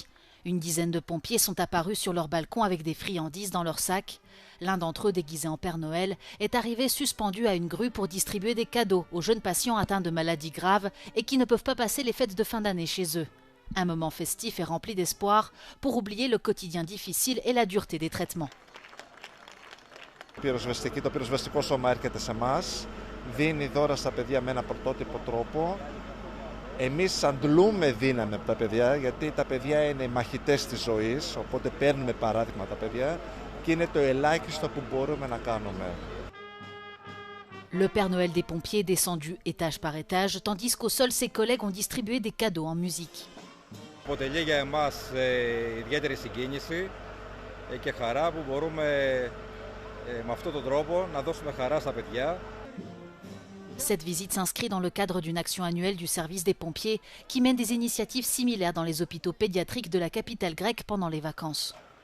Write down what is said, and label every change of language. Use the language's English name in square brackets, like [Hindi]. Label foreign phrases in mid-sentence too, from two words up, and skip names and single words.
[French] Une dizaine de pompiers sont apparus sur leur balcon avec des friandises dans leurs sacs. L'un d'entre eux, déguisé en Père Noël, est arrivé suspendu à une grue pour distribuer des cadeaux aux jeunes patients atteints de maladies graves et qui ne peuvent pas passer les fêtes de fin d'année chez eux. Un moment festif et rempli d'espoir pour oublier le quotidien difficile et la dureté des traitements. [Greek] Το πυροσβεστικό σώμα έρχεται σε εμάς, δίνει δώρα στα παιδιά με ένα πρωτότυπο τρόπο. Εμείς αντλούμε δύναμη από τα παιδιά, γιατί τα παιδιά είναι οι μαχητές της ζωής, οπότε παίρνουμε παράδειγμα τα παιδιά και είναι το ελάχιστο που μπορούμε να κάνουμε. [French] Le Père Noël des pompiers est descendu étage par étage, tandis qu'au sol, ses collègues ont distribué des cadeaux en musique. [Greek] Αποτελεί για εμάς ιδιαίτερη συγκίνηση και χαρά που μπορούμε με αυτόν τον τρόπο να δώσουμε χαρά στα παιδιά. [French] Cette visite s'inscrit dans le cadre d'une action annuelle du service des pompiers qui mène des initiatives similaires dans les hôpitaux pédiatriques de la capitale grecque pendant les vacances.